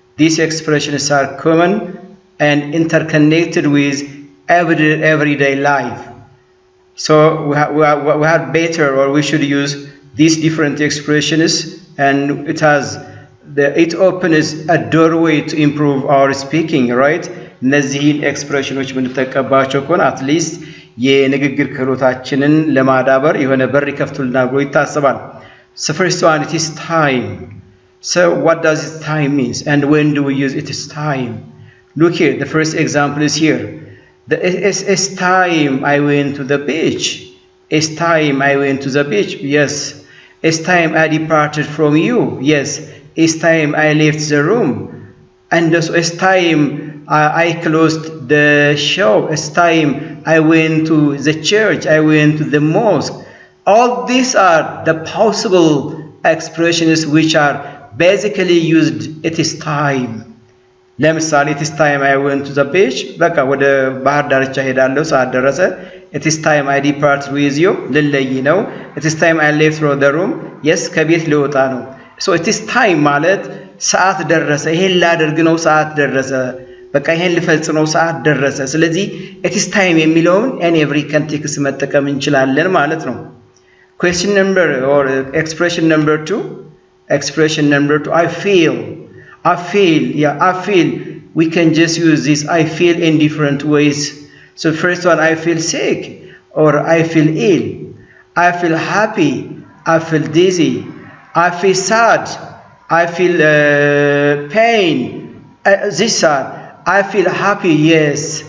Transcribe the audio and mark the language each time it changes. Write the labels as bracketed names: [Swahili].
[English] These expressions are common and interconnected with everyday life. So we have better, or we should use these different expressions, and it opens a doorway to improve our speaking, right? [Amharic] እነዚህን ኤክስፕሬሽኖች የምንጠቀምባቸው ከሆነ አትሊስት የንግግር ክህሎታችንን ለማዳበር የሆነ በር ይከፍቱልናል ብሎ ይታሰባል። [English] So first one, it is time. So what does it time means, and when do we use it is time? Look here, the first example is here. It's time I went to the beach. It's time I went to the beach. Yes. It's time I departed from you. Yes. It's time I left the room. And also it's time I closed the shop. It's time I went to the church. I went to the mosque. All these are the possible expressions which are basically used. It is time. ለምሳሌ it is time I went to the beach. [Amharic] በቃ ወደ ባህር ዳርቻ ሄዳለሁ ሰዓት ደረሰ. [English] It is time I departed with you. [Amharic] ልለይ ነው. [English] It is time I left from the room. [Amharic] Yes, ከቤት ልወጣ ነው. So it is time ማለት ሰዓት ደረሰ። ይሄን ላደርግ ነው ሰዓት ደረሰ። በቃ ይሄን ልፈጽም ነው ሰዓት ደረሰ። ስለዚህ it is time የሚለውን [English] in every context [Amharic] መጠቀም እንችላለን ማለት ነው። [English] Question number or expression number 2. Expression number 2, I feel. I feel. We can just use this I feel in different ways. So first one, I feel sick or I feel ill. I feel happy. I feel dizzy. I feel sad. I feel pain. This are I feel happy. Yes.